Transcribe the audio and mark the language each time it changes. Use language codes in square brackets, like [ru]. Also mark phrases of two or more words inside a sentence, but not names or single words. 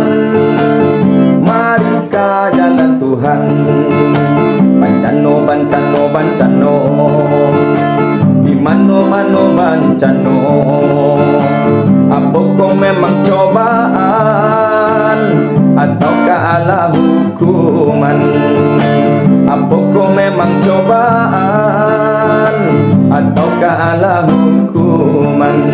[id] Mari ke jalan Tuhan. [min] Bancano, bancano, bancano, di mano-mano bancano. [id] Apakah memang cobaan ataukah Allah hukuman? Apakah memang cobaan ataukah Allah hukuman?